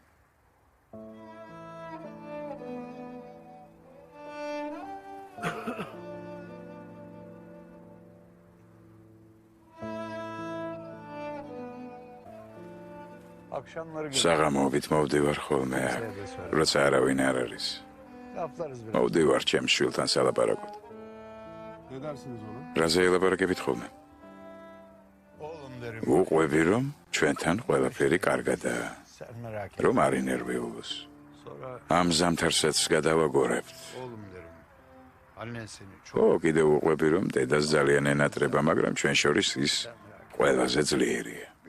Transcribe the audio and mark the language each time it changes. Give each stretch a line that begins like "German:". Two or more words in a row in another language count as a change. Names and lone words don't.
Georgian: საღამოობით მოვდივარ ხოლმე აქ, როცა არავინ არ არის. მოვდივარ ჩემს შვილთან სალაპარაკოდ.
Turkish: Ne dersiniz ona?
Georgian: რაზე ელაპარაკებით ხოლმე? უყვები რომ ჩვენთან ყველაფერი კარგადაა. რომ არ ინერვიულოს. ამ ზამთარსაც გადავაგორებთ. ო, კიდევ უყვები რომ დედას ძალიან ენატრება, მაგრამ ჩვენ შორის ის ყველაზე ძლიერია.